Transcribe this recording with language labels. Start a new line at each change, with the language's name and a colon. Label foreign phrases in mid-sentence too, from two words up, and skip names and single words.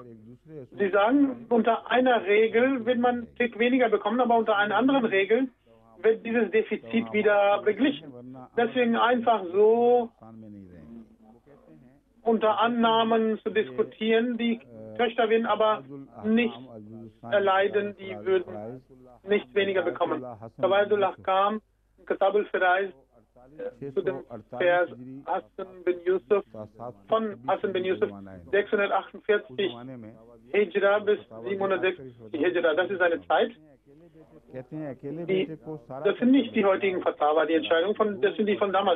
German: Sie sagen, unter einer Regel wird man einen Tick weniger bekommen, aber unter einer anderen Regel wird dieses Defizit wieder beglichen. Deswegen einfach so unter Annahmen zu diskutieren, die Töchter werden aber nicht erleiden, die würden nicht weniger bekommen. Tawaidul Ahkam, Kitab al-Faraiz, zu dem Vers Hassan bin Yusuf, von Hassan bin Yusuf, 648 Hijra bis 760 Hijra. Das ist eine Zeit. Das sind nicht die heutigen Fatawa, die Entscheidung, das sind die von damals.